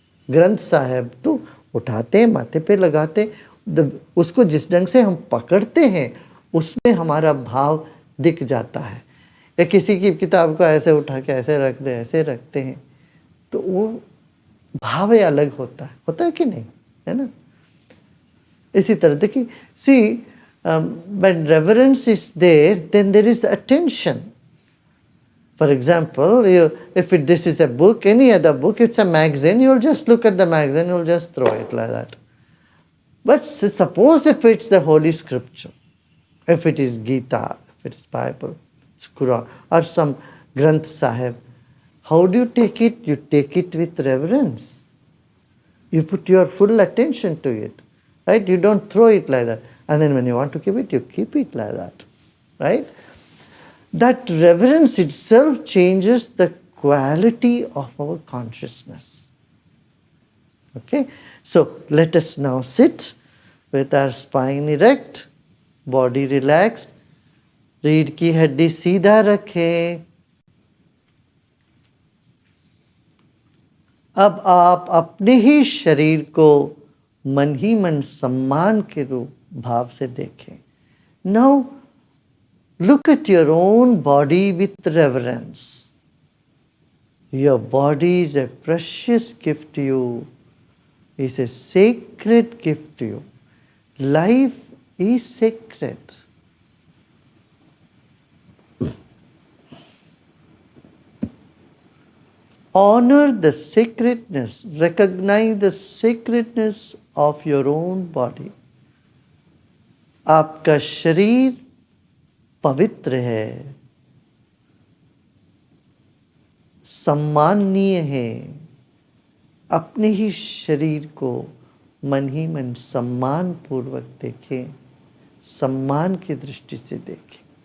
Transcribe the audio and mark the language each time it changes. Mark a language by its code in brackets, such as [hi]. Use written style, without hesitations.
[hi] ग्रंथ साहब तो उठाते हैं, माथे पे लगाते हैं, उसको जिस ढंग से हम पकड़ते हैं उसमें हमारा भाव दिख जाता है। या किसी की किताब को ऐसे उठा के ऐसे रख दे, ऐसे रखते हैं, तो वो भाव ही अलग होता है कि नहीं, है ना। इसी तरह देखिए, सी [en] when reverence is there, then there is attention. For example, this is a book, any other book, it's a magazine, you'll just look at the magazine, you'll just throw it like that. But suppose if it's the Holy Scripture, if it is Gita, if it is Bible, it's Quran, or some Granth Sahib, how do you take it? You take it with reverence. You put your full attention to it, right? You don't throw it like that. And then when you want to keep it, you keep it like that, right? That reverence itself changes the quality of our consciousness. Okay? So let us now sit with our spine erect, body relaxed, [hi] रीढ़ की हड्डी सीधा रखें। अब आप अपने ही शरीर को मन ही मन सम्मान के रूप भाव से देखें। [en] Now look at your own body with reverence. Your body is a precious gift to you, is a sacred gift to you. Life is sacred. Honor the sacredness, recognize the sacredness of your own body. [hi] आपका शरीर पवित्र है, सम्माननीय है। अपने ही शरीर को मन ही मन सम्मान पूर्वक देखें, सम्मान की दृष्टि से देखें।